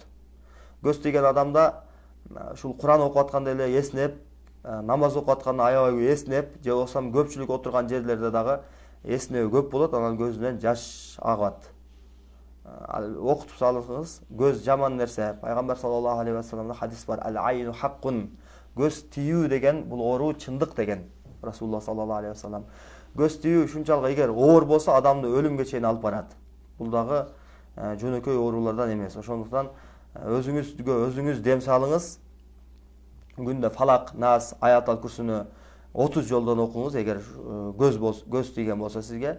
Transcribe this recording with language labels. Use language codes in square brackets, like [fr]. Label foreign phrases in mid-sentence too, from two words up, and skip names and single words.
[ky] Көз тийген адамда ушул Куран окуп атканда эле эснеп, намаз окуп атканда аябай эснеп, же болсо көпчүлүк отурган жерлерде дагы эснөө көп болот, анан көзүнөн жаш агат. Окутуп салыңыз, көз жаман нерсе. Пайгамбар [ar] صلى الله عليه وسلم [ky] хадис бар. [ar] العين حق. [ky] Көз тийүү деген бул оору чындык деген. [ar] رسول الله صلى الله عليه وسلم. [ky] Көз тийүү ушунчалык эгер оор болсо, адамды өлүмгө чейин алып барат. Бул дагы жөнөкөй оорулардан эмес. Ошондуктан өзүңүз дем салыңыз. Күндө Фалак, Нас, Аят аль-Курсуну 30 жолдон окуңуз, эгер көз тийген болсо сизге.